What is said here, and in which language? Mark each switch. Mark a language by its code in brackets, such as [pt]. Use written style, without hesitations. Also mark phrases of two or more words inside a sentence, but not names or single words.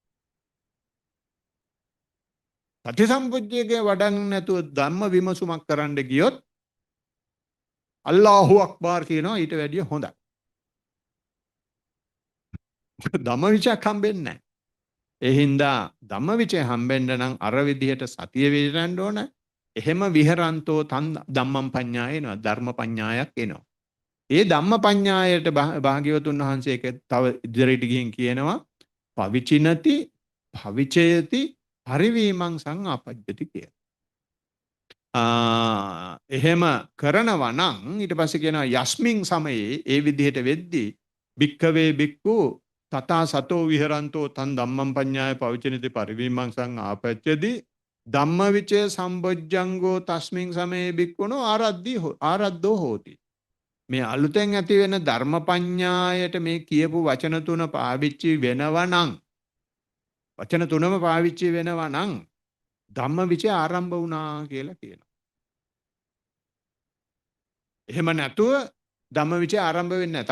[si] සති සම්පජ්ජයේ වඩන් නැතුව ධම්ම විමසුමක් කරන්න ගියොත් [ar] الله أكبر [si] කියනවා ඊට වැඩිය හොඳයි. ධම්මවිචයක් හම්බෙන්නේ නැහැ. ඒ හින්දා ධම්මවිචේ හම්බෙන්න නම් අර විදිහට සතිය විරන්න ඕන. එහෙම [pi] විහරන්තෝ තන් ධම්මං පඤ්ඤාය [si] එනවා. ධර්ම පඤ්ඤායක් එනවා. ඒ ධම්ම පඤ්ඤායට භාග්‍යවතුන් වහන්සේ තව ඉදිරියට ගිහින් කියනවා [pi] පවිචිනති භවිචයති පරිවීමං සංආපජ්ජති [si] කියලා. එහෙම කරනවා නම් ඊට පස්සේ කියනවා [pi] යස්මින් සමයේ [si] ඒ විදිහට වෙද්දී [pi] භික්ඛවේ භික්ඛු තථා සතෝ විහරන්තෝ තන් ධම්මං පඤ්ඤාය පවිචිනති පරිවීමං සංආපජ්ජති ධම්මවිචේ සම්බොජ්ජංගෝ තස්මින් සමයේ භික්ඛුනෝ ආරද්ධෝ හෝති. [si] මේ අලුතෙන් ඇති වෙන ධර්ම පඤ්ඤායට මේ කියපු වචන තුන පාවිච්චි වෙනවා නම් වචන තුනම පාවිච්චි වෙනවා නම් ධම්මවිචේ ආරම්භ වුණා කියලා කියනවා. එහෙම නැතුව ධම්මවිචේ ආරම්භ වෙන්නේ නැහැ.